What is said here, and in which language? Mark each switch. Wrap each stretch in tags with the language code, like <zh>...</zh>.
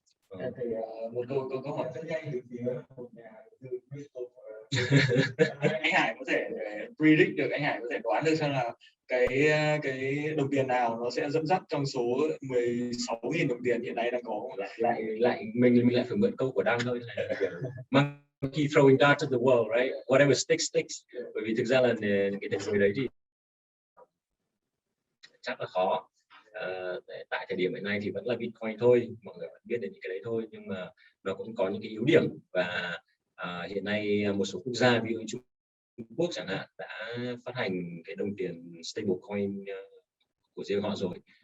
<vi>Thì một câu hỏi rất nhanh từ phía một nhà đầu tư anh Hải có thể predict được, anh Hải có thể đoán được xem là cái đồng tiền nào nó sẽ dẫn dắt trong số 16.000 đồng tiền hiện nay đang có. Lại mình lại phải mượn câu của Đăng thôi.</vi> <en>Monkey throwing darts at the wall, right? Whatever sticks sticks.</en> <vi>Bởi vì thực ra là cái thế giới đấy thì chắc là khó. Tại thời điểm hiện nay thì vẫn là Bitcoin thôi, mọi người vẫn biết đến những cái đấy thôi, nhưng mà nó cũng có những cái yếu điểm. Và hiện nay một số quốc gia ví dụ Trung Quốc chẳng hạn đã phát hành cái đồng tiền stablecoin của riêng họ rồi.</vi>